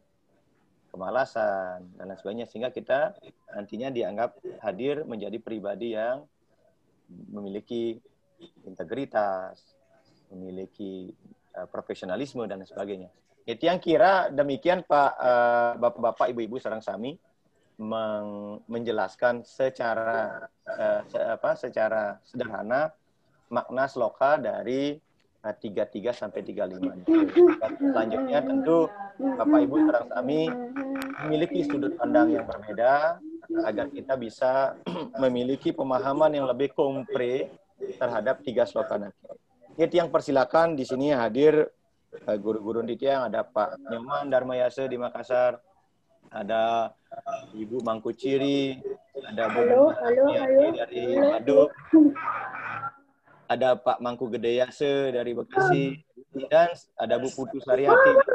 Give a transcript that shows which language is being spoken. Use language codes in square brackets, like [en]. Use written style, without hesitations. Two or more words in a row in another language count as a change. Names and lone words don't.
[id] Kemalasan, dan lain sebagainya. Sehingga kita nantinya dianggap hadir menjadi pribadi yang memiliki integritas, memiliki profesionalisme, dan sebagainya. Itu yang kira demikian Pak, Bapak-Bapak, Ibu-Ibu [ban] sareng sami [id] menjelaskan secara sederhana makna sloka dari 33 sampai 35. Selanjutnya tentu Bapak Ibu [ban] sareng sami [id] memiliki sudut pandang yang berbeda agar kita bisa memiliki pemahaman yang lebih kompre terhadap 3 sloka nanti. Itu yang persilakan di sini hadir guru-guru Ditya, ada Pak Nyoman Dharmayasa di Makassar, ada Ibu Mangkuciri, ada Bu dari Baduk, ada Pak Mangku Gedeyase dari Bekasi, dan ada Bu Putu Sariati.